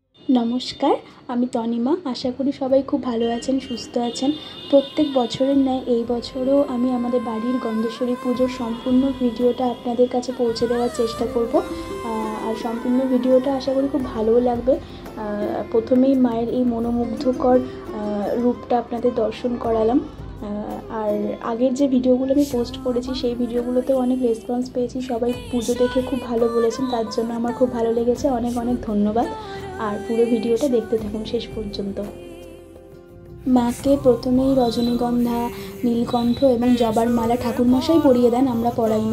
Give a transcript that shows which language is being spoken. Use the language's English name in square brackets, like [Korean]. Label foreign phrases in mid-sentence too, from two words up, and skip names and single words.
[Bangla] নমস্কার আমি তনিমা আশা করি সবাই খুব ভালো আছেন সুস্থ আছেন। প্রত্যেক বছরের ন্যায় এই বছরও আমি আমাদের বাড়ির গন্ধেশ্বরী পুজোর সম্পূর্ণ ভিডিওটা আপনাদের কাছে পৌঁছে দেওয়ার চেষ্টা করব আর সম্পূর্ণ ভিডিওটা আশা করি খুব ভালো লাগবে। প্রথমেই মায়ের এই মনোমুগ্ধকর রূপটা আপনাদের দর্শন করালাম আর আগের যে ভিডিওগুলো আমি পোস্ট করেছি সেই ভিডিওগুলোতেও অনেক রেসপন্স পেয়েছি। সবাই পুজো দেখে খুব ভালো বলেছেন, তার জন্য আমার খুব ভালো লেগেছে। অনেক অনেক ধন্যবাদ। আর পুরো ভিডিওটা দেখতে থাকুন শেষ পর্যন্ত। মাকে প্রথমেই রজনীগন্ধা, নীলকণ্ঠ এবং জবার মালা ঠাকুরমশাই পরিয়ে দেন, আমরা পরাই না।